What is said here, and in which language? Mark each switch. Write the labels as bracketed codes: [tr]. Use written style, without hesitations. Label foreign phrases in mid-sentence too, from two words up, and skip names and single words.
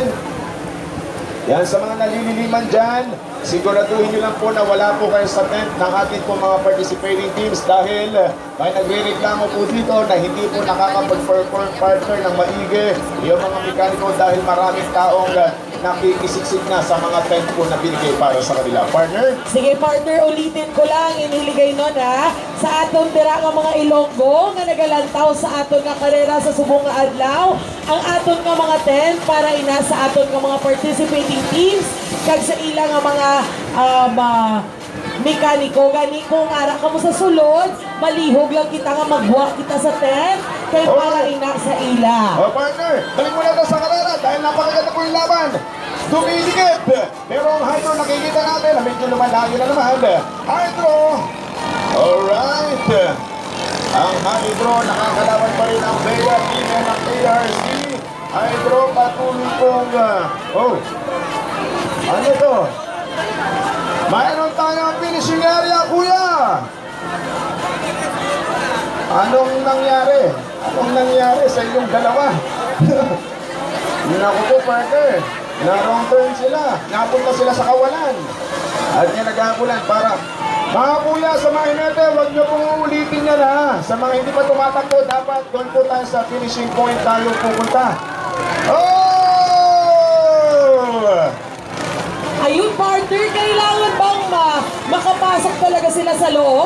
[tl] Yan, sa mga nalililiman dyan, siguraduhin nyo lang po na wala po kayo sa tent ng ating po mga [en] participating teams [tl] dahil may nagre-reklamo po dito na hindi po nakakapag-perform partner ng maigi yung mga mekaniko dahil maraming taong nakikisiksik na sa mga tent po na binigay para sa kanila. Partner? [hil] Sige partner, ulitin ko lang, iniligay nun sa aton tira nga mga Ilonggo nga nagalantaw sa aton nga karera sa subong nga adlaw, ang aton nga mga tent para ina sa aton nga mga [en] participating teams [hil] kag sa ilang nga mga mekaniko gani kung ara ka mo sa sulod, malihog lang kita nga magwa kita sa tent kay para ina sa ila. [tl] Oh partner, balik mo na ito sa karera dahil napakaganda po yung laban. Dumidikit! Pero ang Hydro nakikita natin na medyo lumalayo na naman. Hydro! [en] Alright! [tl] Ang Hydro nakakalaban pa rin ang Bea team ng ARC. Hydro patuloy pong ano to? Mayroon tayong [en] finishing area, [tl] kuya! Anong nangyari? Anong nangyari sa inyong dalawa? Naku po, partner. Na-wrong turn sila. Napunta sila sa kawalan. At yan naghakulan para mga kuya sa mga hinete, huwag nyo pong uulitin yan Sa mga hindi pa tumatakbo, dapat doon po tayo sa [en] finishing point [tl] tayo pupunta. Ayun partner, kailangan bang makapasok talaga sila sa loob?